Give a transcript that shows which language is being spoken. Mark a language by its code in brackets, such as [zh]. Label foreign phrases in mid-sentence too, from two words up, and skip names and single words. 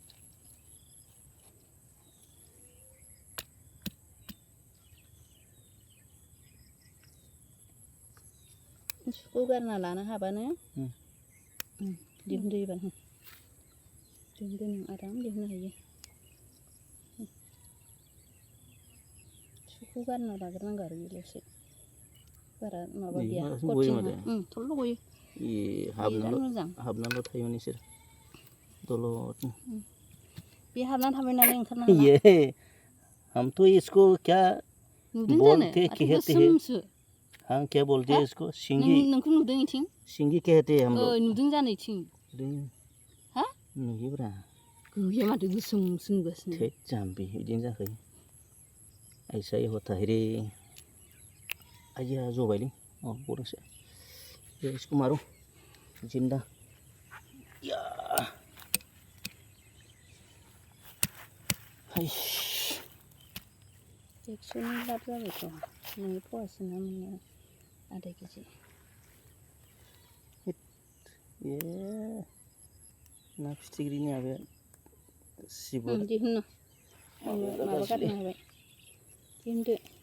[brx] सुखौ गारना लानो हाबानो दिहुनदो एबार दिहुनदो नों आराम दिहुननो हायो सुखौ गारना लाग्रोनांगौ आरो बेल'सो बारा माबा गैया थल्ल' गयो ए हाबनानैल' थायोमोन इसोर दलद बे हाबनानै थाबाय नालाय ओंखारनो हाला [hi] ये हम तो इसको क्या बोलते कहते हैं हम क्या बोलते हैं इसको सिंगी [brx] नोंखौ नुदों इथिं [hi] सिंगी कहते हैं हम लोग [brx] नुदों जानो इथिं हा नुयोब्रा गैया माथो गोसोमसो नुगासिनो थै जाम्बि बिदिनो जाखायो [hi] ऐसा ही होता है रे [brx] आइया जबायलै गदोंसो [hi] इसको मारो जिंदा [brx] या एक्स'नि लाब जाबायथ' नोंनि फवासे ना मोननाया आधा केजि ए ना फिथिख्रिनि माबाया सिबोर दिहुननो माबा गारनो हाबाय दिहुनदो